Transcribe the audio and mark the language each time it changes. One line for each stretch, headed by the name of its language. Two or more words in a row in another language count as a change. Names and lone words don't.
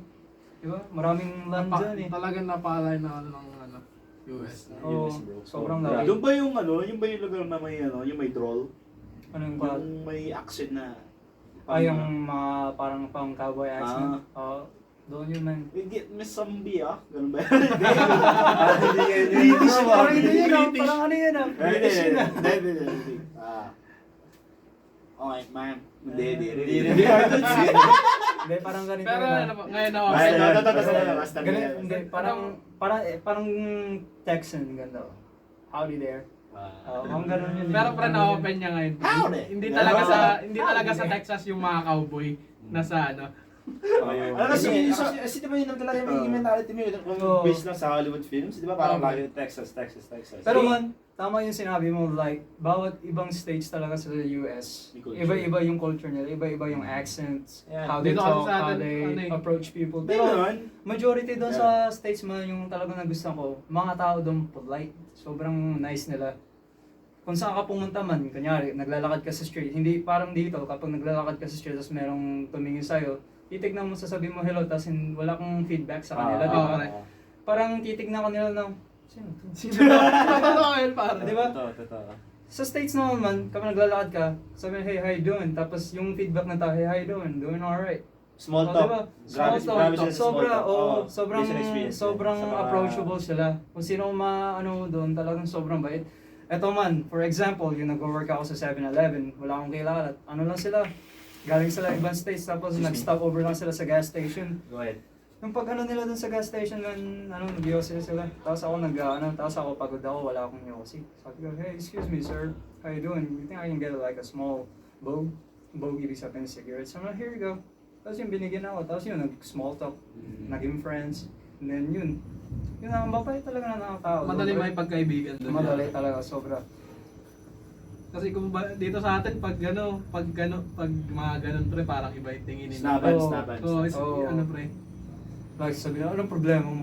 Filipino: Diba? Maraming land dyan eh. Talagang napalay na ng US. Oo, US, bro. sobrang Sobra. laki. Doon ba yung yung ba yung lugar na may yung may drawl? Ano yung pa? Yung may accent na Yung mga parang pang
English: cowboy accent.
Filipino: Oo. Doon yun man.
English: We get Miss Zombie ganun ba?
Filipino: British Parang hindi yun ah. Parang ano yun ah. British yun ah.
English: Okay, ma'am.
Filipino: Hindi. Hindi, parang ganito Pero na. ngayon ako. Hindi, parang Texan, ganda.
English: Howdy there.
Filipino: Ang ganun yun. Pero pre, na-open niya ngayon. Howdy! Hindi talaga sa Texas yung mga cowboy na sa ano. Kasi di ba yun ang talaga yung mentality mo yun, kung based lang sa Hollywood films, di ba parang lagi Texas. Pero man, tama yung sinabi mo, like, bawat ibang states talaga sa US, iba-iba yung culture nila, iba-iba yung accents,
English: how they
Filipino: Dito
English: talk,
Filipino: kasi sa
English: how
Filipino: atin,
English: they
Filipino: ano eh.
English: approach people.
Filipino: Pero Pero majority doon sa states man, yung talagang nagustuhan ko, mga tao doon polite, sobrang nice nila. Kung saan ka pumunta man, kunyari, naglalakad ka sa street, hindi parang dito, kapag naglalakad ka sa street, tapos merong tumingin sa'yo, titignan mo, sasabihin mo hello, tapos wala kang feedback sa kanila, di ba? Parang titignan ka nila ng, sino to? Totoo yun, pare. Di ba? Totoo. Sa States naman man, kapag naglalakad ka, sabihin,
English: hey, how you doing?
Filipino: Tapos yung feedback ng tao,
English: hey, how you doing? Doing alright. Small Oh, talk.
Filipino: diba? Grabe
English: Small
Filipino: sila sa
English: small talk.
Filipino: sobrang approachable sila. Kung sino ano doon, talagang sobrang bait. Eto man,
English: for example,
Filipino: yung nag-work ako sa 7-Eleven, wala akong kilala. Ano lang sila? Galing sila ibang states, tapos nag-stop over lang sila sa gas station.
English: Go ahead.
Filipino: Yung pag ano nila dun sa gas station, nag-yosi sila. Tapos ako tapos ako pagod ako, wala akong yosi. Sabi ko,
English: hey, excuse me sir, how you doing? You think I can get like a small bogue?
Filipino: Bogue, ibig sabihin cigarettes.
English: So, here you go.
Filipino: Tapos yung binigyan ako, tapos yun, nag-
English: small talk,
Filipino: naging friends. And then yun ang babay talaga na tao. Madali may pagkaibigan doon. Madali talaga, sobra. Kasi kung dito sa atin, pag mga ganun pre, parang iba yung tingin nila. Snaban. Ano pre? Like, sabi na, anong problema mo?